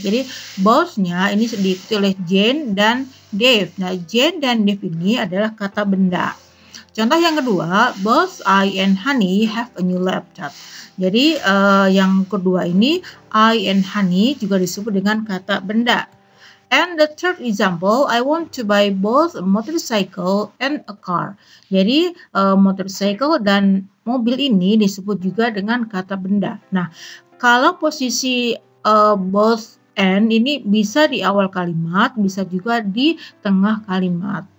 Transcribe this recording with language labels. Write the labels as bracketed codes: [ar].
[id] Jadi both-nya ini diikuti oleh Jane dan Dave. Nah, Jane dan Dave ini adalah kata benda. Contoh yang kedua, [en] both I and Honey have a new laptop. [id] Jadi yang kedua ini, [en] I and Honey [id] juga disebut dengan kata benda. [en] And the third example, I want to buy both a motorcycle and a car. [id] Jadi motorcycle dan mobil ini disebut juga dengan kata benda. Nah, kalau posisi both and ini bisa di awal kalimat, bisa juga di tengah kalimat.